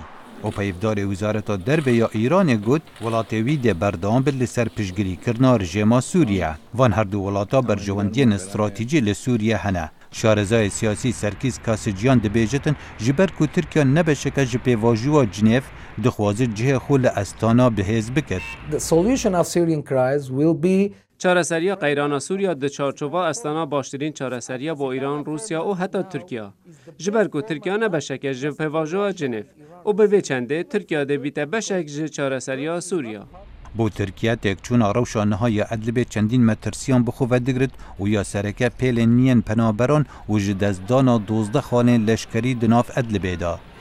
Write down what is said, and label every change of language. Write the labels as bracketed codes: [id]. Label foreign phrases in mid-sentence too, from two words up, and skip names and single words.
[ku] O peyvdarê Wizareta Derve ya Îranê got welatê wî dê berdewam bin li ser piştgirîkirina rejima Sûriye. Van her du welata berjewendiyên stratîjî li Sûriye hene. Şarezayê siyasî Serkîz Kasicyan dibêjitin ji ber ku Tirkiye ne beşeke ji pêvajoya Cinêv dixwaze cihê xwe li Astana bihêz bikir. [en] The solution of Syrian crisis will be [ku] چارەسەریە قەیرانە سووریا di çarçova Astana baştirîn çarەseriya bo Îran, Rûsya û heta Tirkiye. Ji ber ku Tirkiye ne beşeke ji pêvajoya Cinêv û bi vê çendê Tirkiye dê bîte beşek ji çarəseriya Sûriya. Bo Tirkiye têkçûna rewşa niha ya Idlibê çendîn metirsiyan bi xwe vedigirit û ya sereke pêlên niyên penaberan û ji destdana 12 xanên leşkerî di nav Idlibê da.